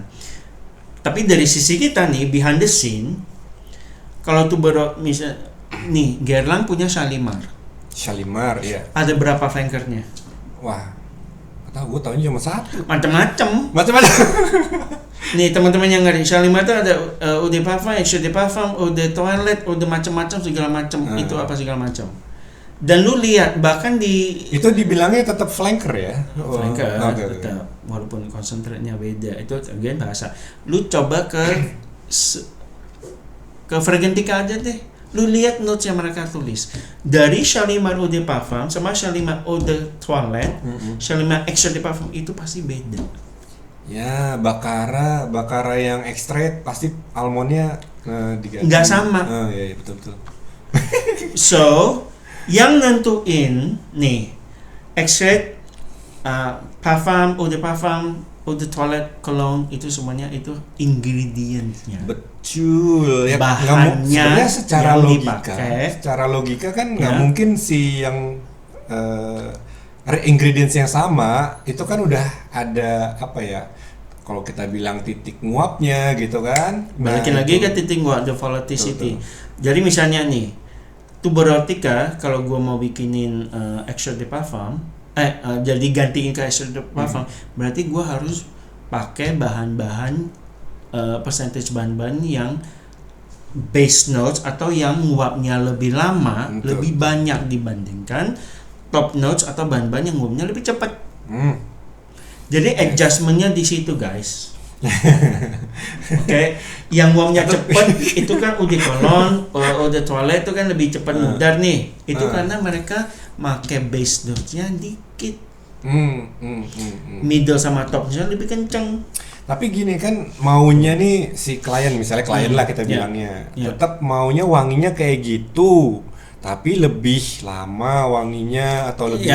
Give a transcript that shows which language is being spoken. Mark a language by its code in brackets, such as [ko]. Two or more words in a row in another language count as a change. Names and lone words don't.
[id] Tapi dari sisi kita nih, [en] behind the scene, [id] kalau tuh misal nih Guerlain punya Shalimar, iya. ada berapa flankernya? Wah, gue tahunya cuma satu. Macam-macam. Nih teman-teman yang ngerti, Shalimar itu ada [fr] eau de parfum, extrait de parfum, eau de toilette, eau de [id] macam-macam segala macam. Itu apa segala macam. Dan lu lihat bahkan itu dibilangnya tetap flanker ya. Flanker tetap, walaupun konsentratnya beda. Itu again bahasa. Lu coba ke Fragrantica aja deh. Lu lihat notes yang mereka tulis. Dari Shalimar [fr] eau de parfum [id] sama Shalimar [fr] eau de toilette, [id] Shalimar [fr] extrait de parfum [id] itu pasti beda. Ya, Baccarat yang extrait pasti almondnya diganti. Nggak sama. Iya, betul. So, yang nentuin nih [fr] extrait, parfum, eau de parfum, eau de toilette, [id] cologne, itu semuanya itu ingredients-nya. Betul. Ya, bahannya secara logika kan nggak mungkin si yang ingredients yang sama itu kan udah ada apa ya? Kalau kita bilang titik nguapnya gitu kan. Balikin lagi ke titik nguap, [en] the volatility. [id] Jadi misalnya nih, tuberotica kalau gue mau bikinin [fr] extrait de parfum, [id] jadi gantiin ke [fr] extrait de parfum, [id] berarti gue harus pakai bahan-bahan percentage bahan-bahan yang [en] base notes [id] atau yang nguapnya lebih lama, lebih banyak dibandingkan [en] top notes [id] atau bahan-bahan yang nguapnya lebih cepat. Jadi adjustmentnya di situ guys. Oke, yang nguapnya cepat itu kan [fr] eau de cologne, eau de toilette [id] itu kan lebih cepat mudar nih. Itu karena mereka pakai [en] base notes- [id] nya dikit. Middle sama topnya lebih kenceng. Tapi gini kan, maunya nih si klien, misalnya klien lah kita bilangnya, tetap maunya wanginya kayak gitu, tapi lebih lama wanginya atau lebih